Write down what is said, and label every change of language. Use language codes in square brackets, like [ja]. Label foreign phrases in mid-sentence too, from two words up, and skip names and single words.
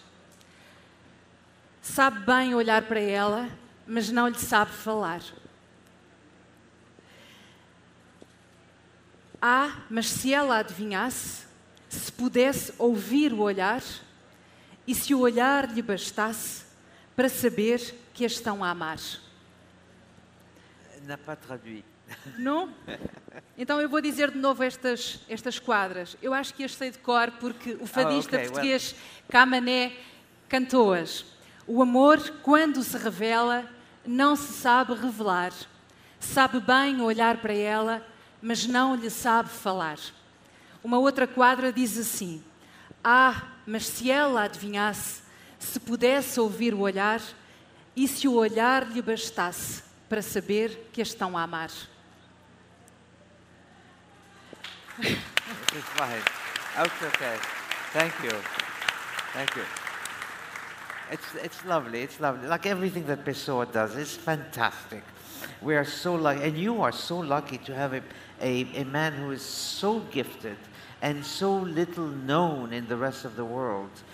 [pt] Sabe bem olhar para ela, mas não lhe sabe falar. Mas se ela adivinhasse, se pudesse ouvir o olhar, e se o olhar lhe bastasse para saber que a estão a amar. [fr] N'a pas traduit. [pt] Não? Então eu vou dizer de novo estas quadras. Eu acho que as sei de cor porque o fadista português Camané cantou-as. O amor, quando se revela, não se sabe revelar. Sabe bem olhar para ela, mas não lhe sabe falar. Uma outra quadra diz assim: mas se ela adivinhasse, se pudesse ouvir o olhar, e se o olhar lhe bastasse para saber que as estão a amar. [en] It's fine. Okay. Thank you. Thank you. It's lovely. It's lovely. Like everything that Pessoa does, it's fantastic. We are so lucky, and you are so lucky to have a man who is so gifted and so little known in the rest of the world.